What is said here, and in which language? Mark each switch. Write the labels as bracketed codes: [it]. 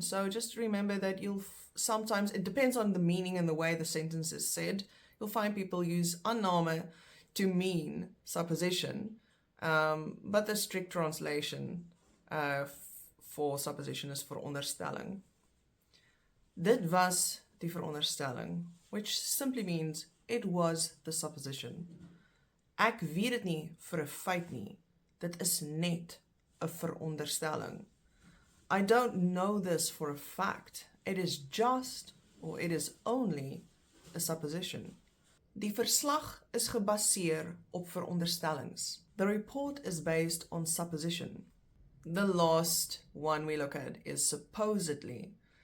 [en] So just remember that sometimes, it depends on the meaning and the way the sentence is said, you'll find people use anname to mean supposition, but the strict translation for supposition is veronderstelling. [af] Dit was die veronderstelling, [en] which simply means it was the supposition. [af] Ek weet dit nie vir 'n feit nie. Dit is net 'n veronderstelling. [en] I don't know this for a fact. It is just, or it is only, a supposition. [af] Die verslag is gebaseer op veronderstellings. [en] The report is based on supposition. The last one we look at is supposedly.